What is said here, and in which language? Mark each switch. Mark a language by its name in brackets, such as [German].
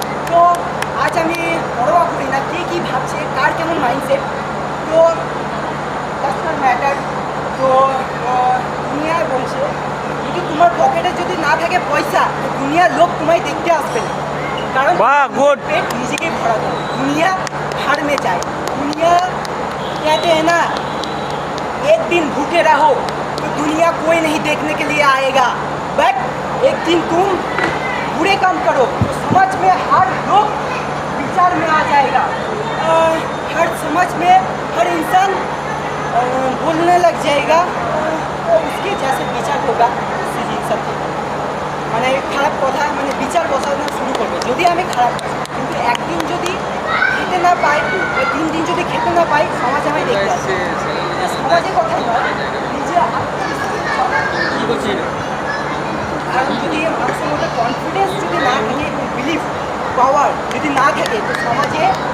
[Bangla] তো আজ আমি পরোয়া করি না কে কী ভাবছে, কার কেমন মাইন্ডসেট, তো [English] That's not matter. [Bangla] তো দুনিয়ায় বলছে যদি তোমার পকেটে যদি না থাকে পয়সা, তো দুনিয়ার লোক তোমায় দেখতে আসবে না, কারণ বাহ গুড पेट নিজেকে ভরাতে হবে। [Hindi] दुनिया भाड़ में जाए, दुनिया कहते हैं ना एक दिन भूखे रहो तो दुनिया कोई नहीं देखने के लिए आएगा, बट एक दिन तुम बुरे काम करो तो समाज में हर लोग विचार में आ जाएगा। हर समाज में हर इंसान बोलने लग जाएगा, तो उसके जैसे विचार होगा उससे ही सब [Bangla] মানে খারাপ কথা মানে বিচার বসানো শুরু করবে যদি আমি খারাপ কাজ করি। কিন্তু একদিন যদি খেতে না পাই, 3 দিন যদি খেতে না পাই, সমাজ আমায় দেখতে আসবে। সমাজের কথা নয়, নিজে কারণ যদি মানুষের মধ্যে কনফিডেন্স যদি না থাকে এবং বিলিভ পাওয়ার যদি না থাকে, তো সমাজে